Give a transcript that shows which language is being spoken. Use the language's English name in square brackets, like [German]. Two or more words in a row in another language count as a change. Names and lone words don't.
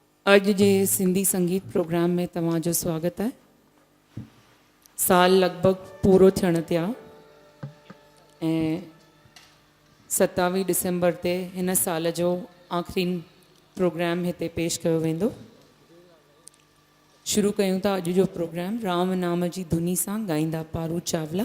[Sindhi] अज जे सिंधी संगीत प्रोग्राम में तव्हांजो स्वागत है। साल लगभग पूरो थियण ते आ ऐं 27 डिसेंबर ते हिन साल जो आख़िरी प्रोग्राम हिते पेश कयो वेंदो। शुरू कयूं था अॼु जो प्रोग्राम राम नाम जी धुनी सां ॻाईंदा पारू चावला।